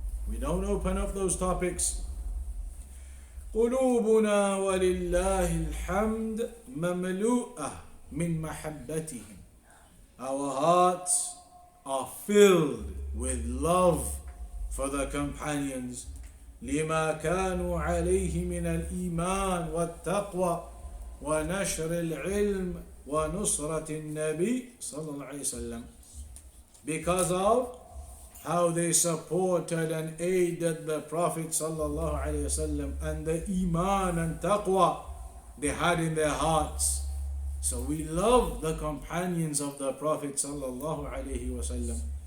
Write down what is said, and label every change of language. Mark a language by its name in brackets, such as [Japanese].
[English] We don't open up those topics. [Arabic] قلوبنا ولله الحمد مملوءة من محبتهم. [English] Our hearts are filled with love for the companions. [Arabic] لما كانوا عليه من الإيمان والتقوى ونشر العلم ونصرة النبي صلى الله عليه وسلم. [English] Because of how they supported and aided the Prophet sallallahu alaihi wasallam and the iman and taqwa they had in their hearts. So we love the companions of the Prophet sallallahu alaihi wasallam.